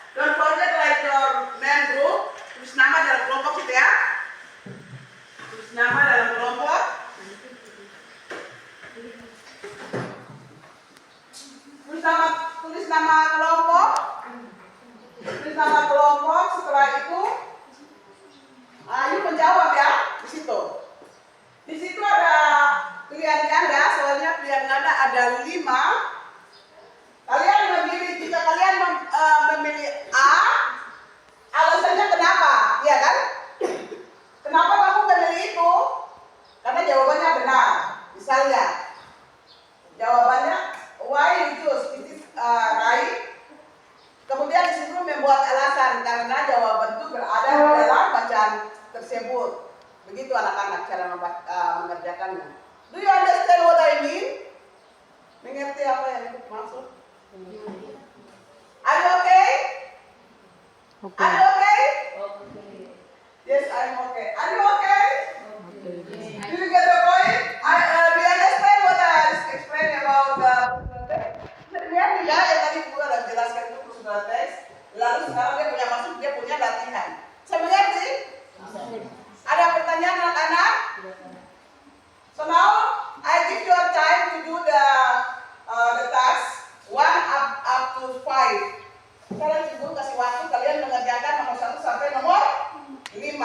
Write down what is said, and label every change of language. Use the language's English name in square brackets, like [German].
[English] Don't forget like your main group. [Indonesian] Tulis nama dalam kelompok gitu ya. Tulis nama dalam kelompok. Tulis nama kelompok. Tulis nama kelompok. Setelah itu, ayo menjawab ya di situ. Di situ ada pilihan ganda. Soalnya pilihan ganda ada 5. Kalian memilih, jika kalian memilih A, alasannya kenapa? Iya kan? Kenapa kamu memilih itu? Karena jawabannya benar. Misalnya, jawabannya [English] why you choose it is right. [Indonesian] Kemudian di situ membuat alasan karena jawaban itu berada di dalam bacaan tersebut. Begitu anak-anak cara mengerjakannya. [English] Do you understand what I mean? [Indonesian] Mengerti apa yang itu maksud? [English] Are you okay? Okay. Are you okay? Okay. Yes, I'm okay. Are you okay? Do you get the point? Do you understand what I explained about the procedural text? [Indonesian] Lihat nih ya, yang tadi Guru udah jelaskan itu procedural text. Lalu sekarang dia punya masuk, dia punya latihan. Saya mengerti? Ada pertanyaan anak-anak? [English] So now I give you time to do the task 1 up to 5. [Indonesian] Sekarang Ibu kasih waktu kalian mengerjakan nomor 1 sampai nomor 5.